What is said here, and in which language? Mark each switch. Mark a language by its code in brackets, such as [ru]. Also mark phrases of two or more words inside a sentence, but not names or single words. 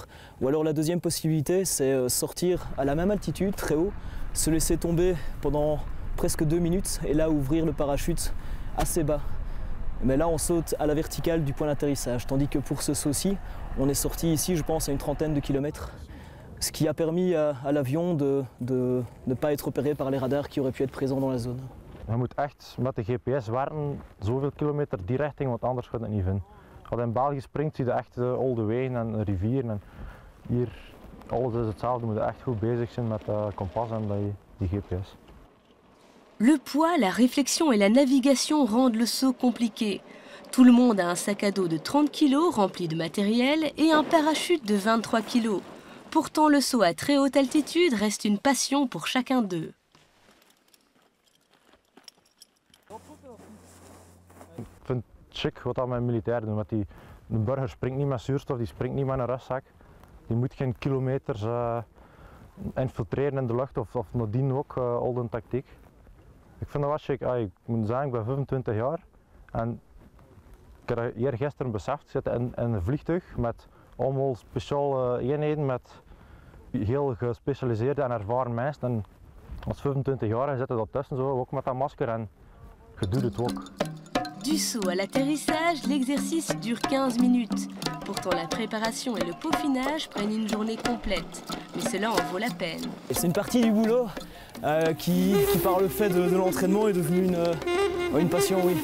[fr] Ou alors la deuxième possibilité, c'est sortir à la même altitude, très haut, se laisser tomber pendant presque 2 minutes et là ouvrir le parachute assez bas. Mais là, on saute à la verticale du point d'atterrissage, tandis que pour ce saut-ci, on est sorti ici, je pense, à une trentaine de kilomètres, ce qui a permis à l'avion de ne pas être repéré par les radars qui auraient pu être présents dans la zone. [nl] Je moet echt met de GPS werken, zoveel kilometer die richting, want anders gaat het niet vinden. Als je in België springt, zie je echt al de wegen en rivieren. En hier, alles is hetzelfde, je moet echt goed bezig zijn met kompas en die GPS. Le poids, la réflexion et la navigation rendent le saut compliqué. Tout le monde a un sac à dos de 30 kg rempli de matériel et un parachute de 23 kg. Pourtant, le saut à très haute altitude reste une passion pour chacun d'eux. Ik vind het chic wat dat met militairen doen. Want de burger springt niet met zuurstof, die springt niet met een rugzak. Die moet geen kilometers infiltreren in de lucht of nadien ook al de tactiek. Ik vind dat wel chic. Ik moet zeggen, ik ben 25 jaar en ik heb eergisteren beseft, ik zit in een vliegtuig met allemaal speciale eenheden met heel gespecialiseerde en ervaren mensen. En als 25-jarige zitten dat tussen, zo, ook met dat masker en je doet het ook. [fr] Du saut à l'atterrissage, l'exercice dure 15 minutes. Pourtant, la préparation et le peaufinage prennent une journée complète. Mais cela en vaut la peine. C'est une partie du boulot qui par le fait de l'entraînement, est devenue une passion, oui.